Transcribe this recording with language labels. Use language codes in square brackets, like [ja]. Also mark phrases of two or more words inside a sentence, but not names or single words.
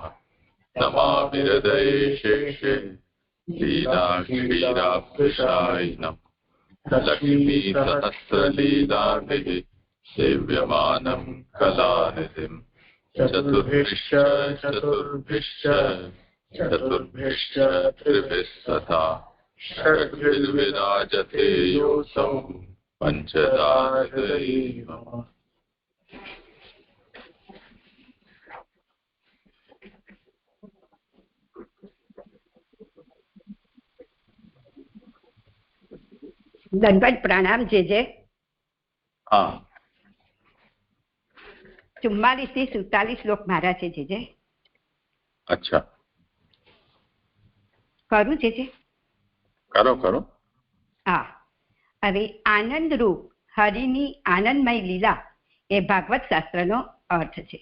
[sa] नमामि हृदये शेषे लीलाक्षीराभ्युषायिनम् लक्ष्मीसहस्रलीलाभिः सेव्यमानं कलानिधिम् चतुर्भिश्च त्रिभिः सदा षड्भिर्विराजते योऽसौ पञ्चदा हृदये मम। [gu] દંડવત પ્રણામ. જે જે हाँ 44 થી 47 શ્લોક મારા છે જે જે। अच्छा કરું જે જે કરો કરો। હા હવે આનંદ રૂપ હરિની આનંદમય લીલા એ ભાગવત શાસ્ત્રનો અર્થ છે।